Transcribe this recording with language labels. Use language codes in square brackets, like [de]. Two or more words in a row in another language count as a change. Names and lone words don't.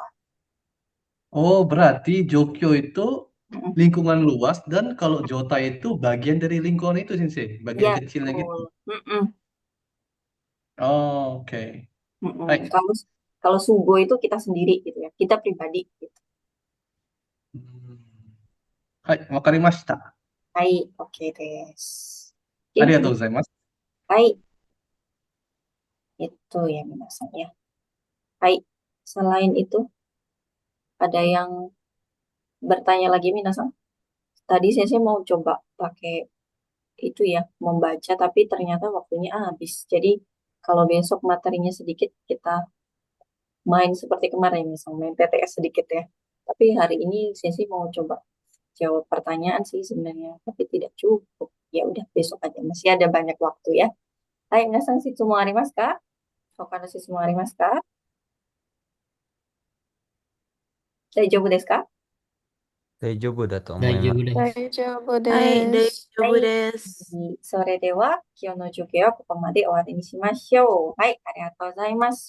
[id] Oh, berarti Jokyo itu lingkungan luas dan kalau Jota itu bagian dari lingkungan itu, Sensei. Bagian Ya kecilnya gitu. betul. Mm-mm. Oh, oke. Mm-mm. Hai. Kalau kalau Sugo itu kita sendiri gitu ya. Kita pribadi gitu. [ja] はい、わかりました. [id] Hai, [ja] オーケーです. [id] Oke, [ja] ありがとうございます. [id] hai. Itu ya minasan ya. Hai. Selain itu ada yang bertanya lagi minasan? Tadi saya mau coba pakai itu ya, membaca tapi ternyata waktunya habis. Jadi kalau besok materinya sedikit kita main seperti kemarin misalnya main PTS sedikit ya. Tapi hari ini saya mau coba jawab pertanyaan sih sebenarnya, tapi tidak cukup. Ya udah besok aja masih ada banyak waktu ya. [ja] はい、皆さん質問ありますか？他の質問ありますか？大丈夫ですか？大丈夫だと思います。大丈夫です。大丈夫はい、大です。丈夫です。それでは、今日の授業はここまで終わりにしましょう。はい、ありがとうございます。